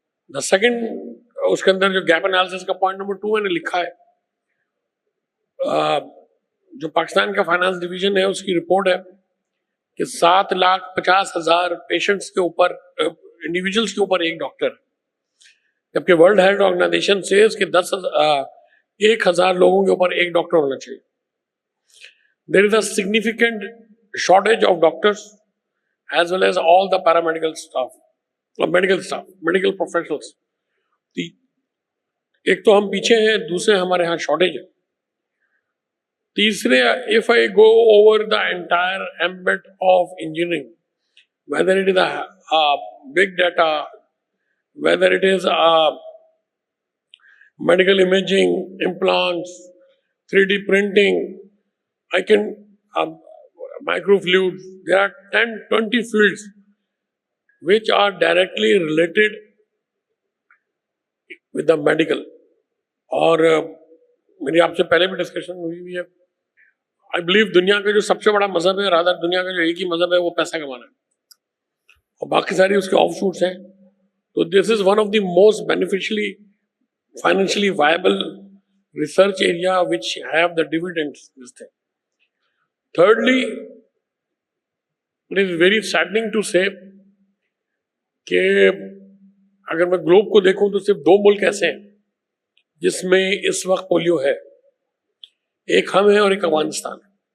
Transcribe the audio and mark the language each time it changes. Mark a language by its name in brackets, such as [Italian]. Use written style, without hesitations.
[English] The second, [Urdu] اس کے اندر جو gap analysis کا پوائنٹ نمبر 2 میں نے لکھا ہے, جو پاکستان کا فائنانس ڈویژن ہے اس کی رپورٹ ہے کہ 7,50,000 پیشنٹس کے اوپر انڈیویجولس کے اوپر ایک ڈاکٹر ہے, جبکہ ورلڈ ہیلتھ آرگنائزیشن سے اس کے 1,000 لوگوں کے اوپر ایک ڈاکٹر ہونا چاہیے. [English] There is a significant shortage of doctors as well as all the paramedical staff, medical professionals. [Urdu] ایک تو ہم پیچھے ہیں, دوسرے ہمارے ہاں شارٹیج ہے. تیسرے, [English] if I go over the entire ambit of engineering, whether it is a big data, whether it is medical imaging, implants, 3D printing, I can microfluids, there are 10-20 fields which are directly related with the medical. [Urdu] اور میری آپ سے پہلے بھی discussion ہوئی ہوئی ہے, [English] I believe [Urdu] دنیا کا جو سب سے بڑا مذہب ہے, رادر دنیا کا جو ایک ہی مذہب ہے وہ پیسہ کمانا ہے, اور باقی ساری اس کے آف شوٹس ہیں. [English] تو this is one of the most beneficially, financially viable research area which have the dividends. This thing. Thirdly, it is very saddening to say [Urdu] کہ اگر میں گلوب کو دیکھوں تو صرف 2 ملک ایسے ہیں جس میں اس وقت پولیو ہے, ایک ہم ہیں اور ایک افغانستان ہے.